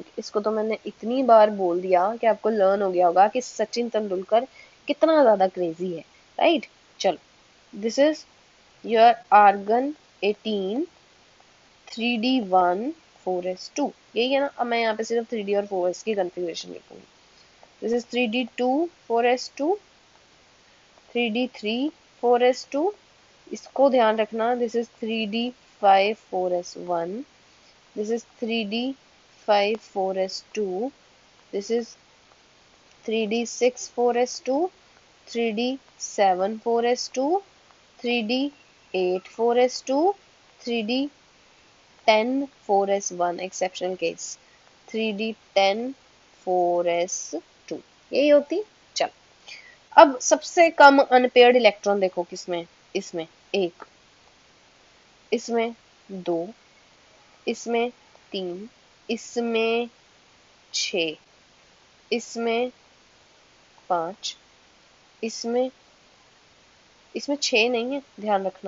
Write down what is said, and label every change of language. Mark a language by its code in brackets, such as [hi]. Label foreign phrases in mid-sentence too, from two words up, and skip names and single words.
[hi] इसको तो मैंने इतनी बार बोल दिया कि आपको लर्न हो गया होगा कि सचिन तेंदुलकर कितना ज्यादा क्रेजी है, राइट। चलो, [en] this is your argon [hi] 18 3d1 4s2, यही है ना। अब मैं यहाँ पे सिर्फ 3d और 4s की कंफिग्रेशन लिखूंगी। [en] this is 3d2 4s2, 3d3 4s2, [hi] इसको ध्यान रखना, [en] this is 3d5 4s1, this is 3d5 4s2, this is 3d6 4s2, 3d7 4s2, 3d8 4s2, 3d10 4s1, exceptional case 3d10 4s2, [hi] यही होती। चल, अब सबसे कम [en] unpaired electron [hi] देखो किसमें, इसमें एक, इसमें दो, इसमें तीन, इसमें छः, इसमें पाँच, इसमें इसमें छः नहीं है, ध्यान रखना।